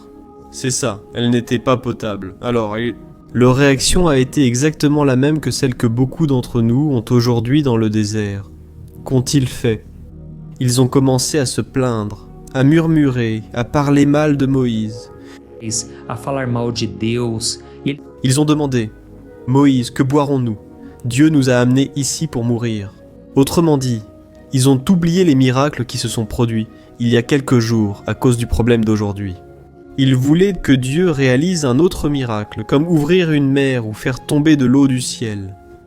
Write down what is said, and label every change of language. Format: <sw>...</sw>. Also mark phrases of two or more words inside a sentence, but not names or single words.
<fr>C'est ça, elle n'était pas potable. Alors, leur réaction a été exactement la même que celle que beaucoup d'entre nous ont aujourd'hui dans le désert. Qu'ont-ils fait? Ils ont commencé à se plaindre, à murmurer, à parler mal de Moïse.</fr> <pt>A falar mal de Deus.</pt> <fr>Ils ont demandé, « Moïse, que boirons-nous? Dieu nous a amenés ici pour mourir. » Autrement dit, ils ont oublié les miracles qui se sont produits il y a quelques jours à cause du problème d'aujourd'hui. Ils voulaient que Dieu réalise un autre miracle, comme ouvrir une mer ou faire tomber de l'eau du ciel.</fr>